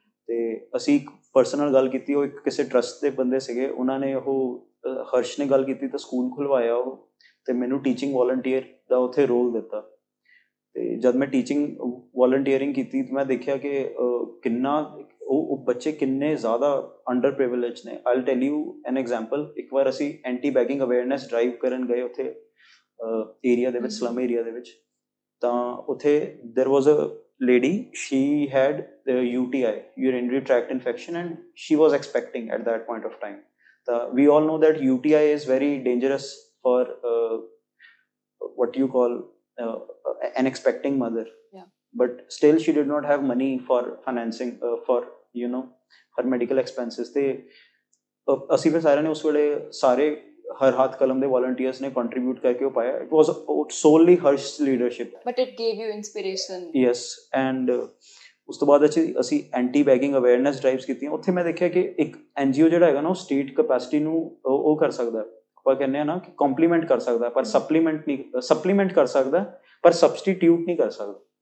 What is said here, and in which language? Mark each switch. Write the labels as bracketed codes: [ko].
[pa] ਤੇ ਅਸੀਂ ਇੱਕ ਪਰਸਨਲ ਗੱਲ ਕੀਤੀ, ਉਹ ਇੱਕ ਕਿਸੇ ਟਰਸਟ ਦੇ ਬੰਦੇ ਸੀਗੇ, ਉਹਨਾਂ ਨੇ ਉਹ ਹਰਸ਼ ਨੇ ਗੱਲ ਕੀਤੀ ਤਾਂ ਸਕੂਲ ਖੁਲਵਾਇਆ ਉਹ, ਤੇ ਮੈਨੂੰ ਟੀਚਿੰਗ ਵੋਲੰਟੀਅਰ ਦਾ ਉੱਥੇ ਰੋਲ ਦਿੱਤਾ। ਤੇ ਜਦ ਮੈਂ ਟੀਚਿੰਗ ਵੋਲੰਟੀਅਰਿੰਗ ਕੀਤੀ ਤਾਂ ਮੈਂ ਦੇਖਿਆ ਕਿ ਕਿੰਨਾ ਉਹ ਬੱਚੇ ਕਿੰਨੇ ਜ਼ਿਆਦਾ ਅੰਡਰ ਪ੍ਰਿਵਿਲੇਜ ਨੇ। [en] I will tell you an example. [pa] ਇੱਕ ਵਾਰ ਅਸੀਂ ਐਂਟੀ ਬੈਗਿੰਗ ਅਵੇਅਰਨੈਸ ਡਰਾਈਵ ਕਰਨ ਗਏ ਉੱਥੇ ਏਰੀਆ ਦੇ ਵਿੱਚ, ਸਲਮ ਏਰੀਆ ਦੇ ਵਿੱਚ। ਤਾਂ ਉੱਥੇ [en] There was a lady, she had UTI, urinary tract infection, and she was expecting at that point of time. We all know that UTI is very dangerous for what you call an expecting mother. Yeah. But still she did not have money for financing for her medical expenses. [pa] ਤੇ ਅਸੀਂ ਫਿਰ ਸਾਰਿਆਂ ਨੇ ਉਸ ਵੇਲੇ ਸਾਰੇ ਹਰ ਹੱਥ ਕਲਮ ਦੇ ਵੋਲੰਟੀਅਰਸ ਨੇ ਕੰਟਰੀਬਿਊਟ ਕਰਕੇ ਉਹ ਪਾਇਆ। [en] It was solely harsh leadership, but it gave you inspiration. Yes. [pa] And ਉਸ ਤੋਂ ਬਾਅਦ ਅਸੀਂ ਐਂਟੀ ਬੈਗਿੰਗ ਅਵੇਅਰਨੈਸ ਡਰਾਈਵਸ ਕੀਤੀਆਂ। ਉੱਥੇ ਮੈਂ ਦੇਖਿਆ ਕਿ ਇੱਕ NGO ਜਿਹੜਾ ਹੈਗਾ ਨਾ ਉਹ ਸਟੇਟ ਕੈਪੈਸਿਟੀ ਨੂੰ ਉਹ ਕਰ ਸਕਦਾ, ਆਪਾਂ ਕਹਿੰਦੇ ਹਾਂ ਨਾ ਕਿ ਕੰਪਲੀਮੈਂਟ ਕਰ ਸਕਦਾ, ਪਰ ਸਪਲੀਮੈਂਟ ਕਰ ਸਕਦਾ ਪਰ ਸਬਸਟੀਟਿਊਟ ਨਹੀਂ ਕਰ ਸਕਦਾ।